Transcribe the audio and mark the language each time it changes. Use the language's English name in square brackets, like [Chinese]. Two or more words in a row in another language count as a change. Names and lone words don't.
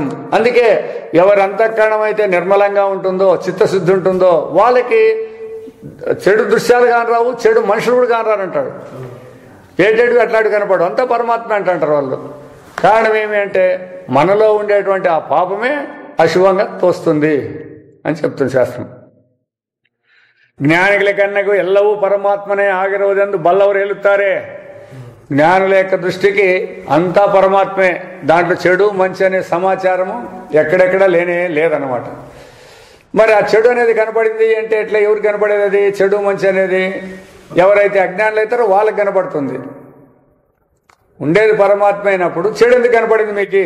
[Telugu] అందుకే ఎవరి అంతఃకరణం అయితే నిర్మలంగా ఉంటుందో, చిత్తశుద్ధి ఉంటుందో వాళ్ళకి చెడు దృశ్యాలు కానరావు, చెడు మనుషులు కూడా కానరారంటాడు. ఏటేడు అట్లాంటి కనపడు, అంతా పరమాత్మ అంటారు వాళ్ళు. కారణం ఏమి అంటే మనలో ఉండేటువంటి ఆ పాపమే అశుభంగా తోస్తుంది అని చెప్తుంది శాస్త్రం. [Kannada] ಜ್ಞಾನಿಗಳ ಕಣ್ಣಗೂ ಎಲ್ಲವೂ ಪರಮಾತ್ಮನೇ ಆಗಿರುವುದೆಂದು ಬಲ್ಲವರು ಹೇಳುತ್ತಾರೆ. [Telugu] జ్ఞానుల యొక్క దృష్టికి అంతా పరమాత్మే, దాంట్లో చెడు మంచి అనే సమాచారము ఎక్కడెక్కడ లేదన్నమాట. మరి ఆ చెడు అనేది కనపడింది అంటే ఎట్లా, ఎవరికి కనపడేది అది చెడు మంచి అనేది? ఎవరైతే అజ్ఞానులు అవుతారో వాళ్ళకి కనపడుతుంది. ఉండేది పరమాత్మ అయినప్పుడు చెడు ఎందుకు కనపడింది మీకు?